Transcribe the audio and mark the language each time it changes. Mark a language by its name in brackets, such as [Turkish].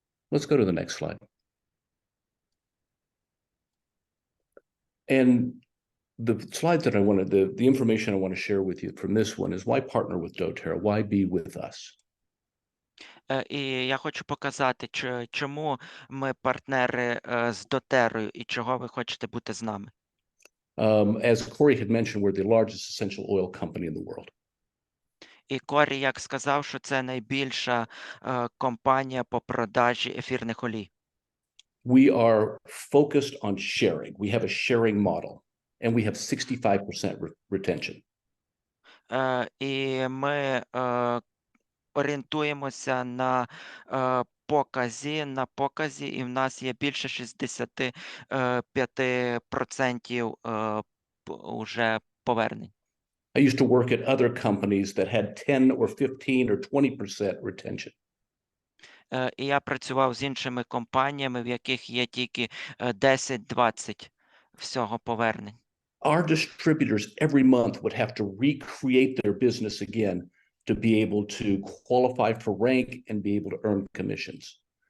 [English] Let's go to the next slide. And the slides that the information I want to share with you from this one is why partner with doTERRA? Why be with us? [Ukrainian] І я хочу показати, чому ми партнери з дотерою і чого ви хочете бути з нами. [English] As Corey had mentioned, we're the largest essential oil company in the world. [Ukrainian] І Корі, як сказав, що це найбільша компанія по продажі ефірних олій. [English] We are focused on sharing. We have a sharing model, and we have 65% retention. [Ukrainian] І ми орієнтуємося на показі, і в нас є більше 65% уже повернень. [English] I used to work at other companies that had 10 or 15 or 20% retention. [Ukrainian] І я працював з іншими компаніями, в яких є тільки 10-20 всього повернень. [English] Our distributors every month would have to recreate their business again to be able to qualify for rank and be able to earn commissions.